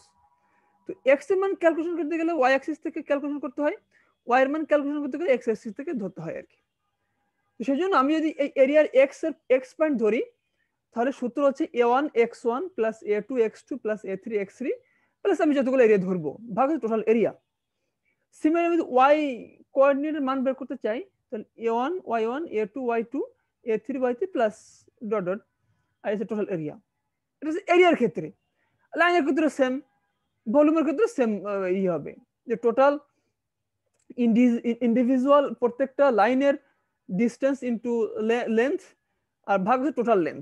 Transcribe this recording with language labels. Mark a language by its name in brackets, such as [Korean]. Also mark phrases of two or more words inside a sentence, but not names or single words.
[Bangla] তো এক্স এর মান ক্যালকুলেশন করতে গেলে [English] Y axis [Bangla] থেকে ক্যালকুলেশন করতে হয়, ওয়াই এর মান ক্যালকুলেশন করতে গেলে [English] X axis [Bangla] থেকে ধরতে হয় আর কি। তো সেই জন্য আমি যদি এই এরিয়ার [English] x point [Bangla] ধরি, তাহলে সূত্র হচ্ছে A1 x1 প্লাস A2 x2 প্লাস A3 x3 প্লাস আমি যতগুলো এরিয়া ধরবো ভাগ [English] total area. [Bangla] সিমিলারলি আমি [English] Y coordinateer [Bangla] মান বের করতে চাই, তাহলে a1 y1 a2 y2 a3 y3 [English] plus dot dot [Bangla] আর এসে [English] total area. [Bangla] এটা হচ্ছে এরিয়ার ক্ষেত্রে। লাইনের ক্ষেত্রে সেম, ভলিউমের ক্ষেত্রে সেম হবে, যে [English] total individual [Bangla] প্রত্যেকটা লাইনের ডিস্টেন্স [English] into length [Bangla] আর ভাগ হচ্ছে [English] total length.